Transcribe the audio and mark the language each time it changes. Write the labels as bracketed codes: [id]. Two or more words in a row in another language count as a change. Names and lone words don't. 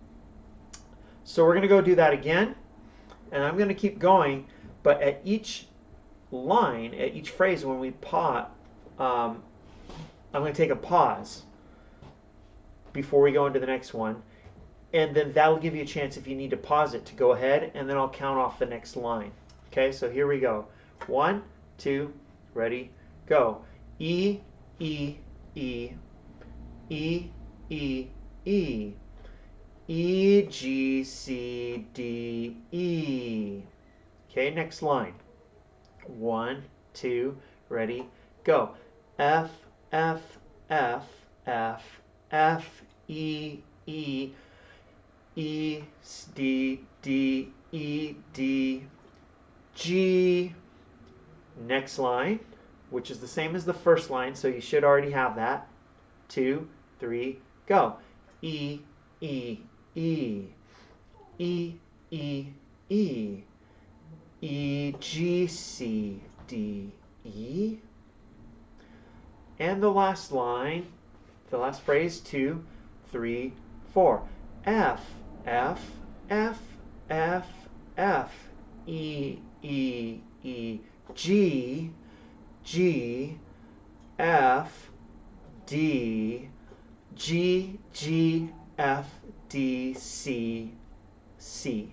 [en] So we're going to go do that again, and I'm going to keep going, but at each line, at each phrase, when we pause, I'm going to take a pause before we go into the next one, and then that'll give you a chance, if you need to pause it, to go ahead, and then I'll count off the next line. Okay, so here we go. 1, 2, ready, go. E, E, E, E, E, E, E, G, C, D, E. Okay, next line. 1, 2, ready, go. F, F, F, F, F, E, E, E, D, D, E, D, G. Next line, which is the same as the first line, so you should already have that. 2, 3, go. E, E, E, E, E, E, E, G, C, D, E. And the last line, the last phrase, 2, 3, 4. F, F, F, F, F, E, E, E, G, G, F, D, G, G, F, D, C, C.